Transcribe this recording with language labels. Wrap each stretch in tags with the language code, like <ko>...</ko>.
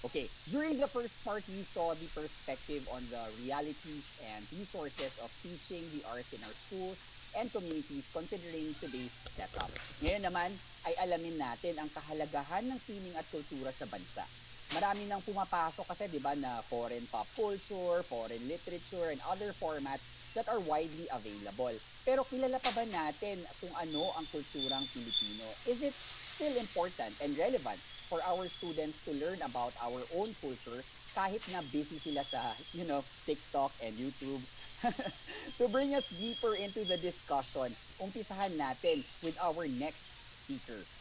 <en>Okay, during the first part, we saw the perspective on the realities and resources of teaching the arts in our schools and communities considering today's setup.</en> <tl>Ngayon naman ay alamin natin ang kahalagahan ng sining at kultura sa bansa. Marami nang pumapasok kasi 'di ba na</tl> <en>foreign pop culture, foreign literature and other formats that are widely available.</en> <tl>Pero kilala pa ba natin kung ano ang kulturang Pilipino?</tl> <en>Is it still important and relevant for our students to learn about our own culture</en> <tl>kahit na busy sila sa,</tl> <en>TikTok and YouTube? To bring us deeper into the discussion,</en> <tl>umpisahan natin</tl> <en>with our next speaker.</en>